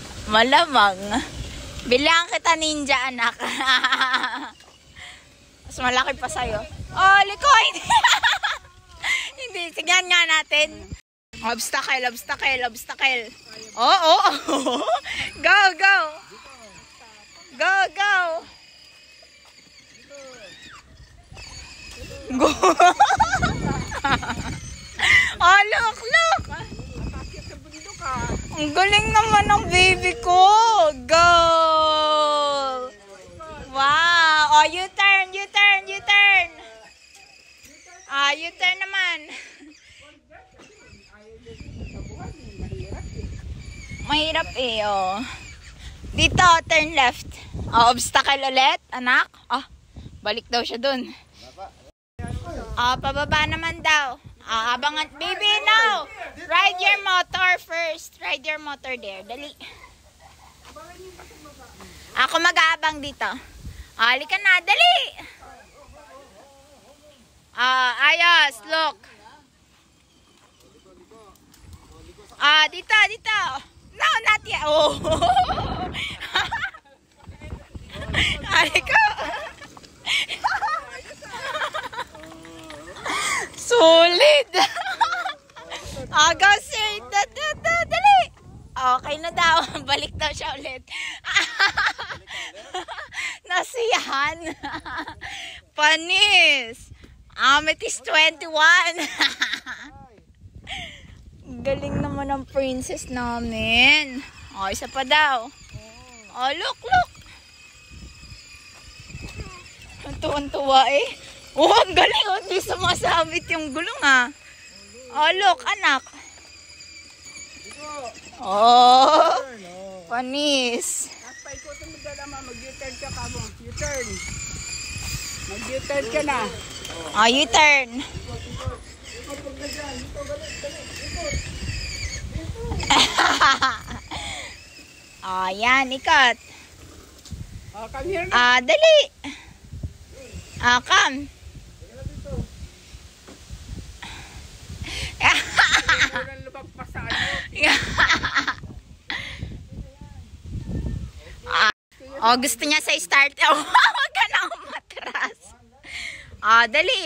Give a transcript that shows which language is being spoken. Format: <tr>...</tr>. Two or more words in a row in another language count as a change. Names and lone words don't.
<tl>Malamang. Bilang kita ninja, anak. Mas malaki pa sa'yo. Oh, liko! Hindi, tignan nga natin.</tl> <en>Obstacle, obstacle, obstacle. Oh. Go, go. Go, go. Go. Oh, look, look.</en> <tl>Ang galing naman ng baby ko. Go.</tl> <en>Wow. Oh, U-turn, U-turn, U-turn.</en> <tl>Ah, U-turn naman. Mahirap eh, oh. Dito,</tl> <en>turn left. Oh, obstacle</en> <tl>ulit, anak. Oh, balik daw siya dun. Oh, pababa naman daw. Ah, abangan.</tl> <en>Baby, no! Ride your motor first. Ride your motor there.</en> <tl>Dali. Ako mag-aabang dito. Ah, halika na. Dali! Ah, ayos. Look. Ah, dito, dito.</tl> <en>No, not yet.</en> <tl>Oh. Halika. Solid. Ah,</tl> <en>go sir.</en> <tl>Dali. Okay na daw. Balik daw siya ulit. Nasiyahan. Panis. Amethyst 21. Galing naman ng princess namin. Oh, isa pa daw.</tl> <en>Oh, look, look.</en> <tl>Tuwan-tuwa eh. Oh, ang galing. Oh, hindi sumasabit yung gulong ah. Oh, look, anak. Oh, panis. Paikutin mo dala, mag-U-turn ka ka mo. U-turn. Mag-U-turn ka na. Oh, U-turn. Oh, yan, ikat.</tl> <en>Oh, come here na.</en> <tl>Ah, dali. Ah, come. Walang lubag pa sa ano. Oh, gusto niya sa start. Oh, wag ka na umatras. Ah, dali.</tl>